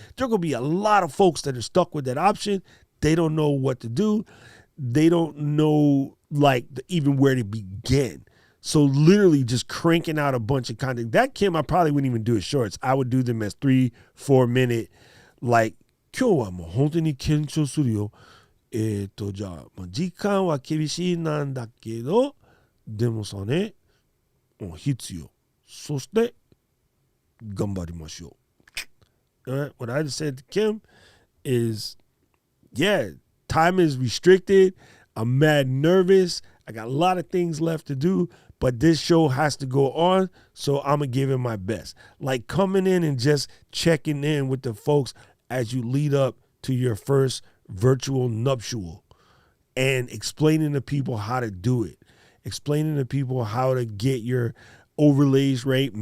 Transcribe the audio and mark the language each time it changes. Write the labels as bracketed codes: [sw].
[en] There are going to be a lot of folks that are stuck with that option. They don't know what to do. They don't know even where to begin. So literally just cranking out a bunch of content. That Kim, I probably wouldn't even do it shorts. I would do them as 3-4 minute, like, [ja] 今日はもう本当に緊張するよ。じゃあ、時間は厳しいなんだけど、でもさね、必要。そして、頑張りましょう。 [en] All right, what I just said to Kim is, yeah, time is restricted. I'm mad nervous. I got a lot of things left to do, but this show has to go on, so I'm going to give it my best. Like coming in and just checking in with the folks as you lead up to your first virtual nuptial and explaining to people how to do it, explaining to people how to get your overlays right.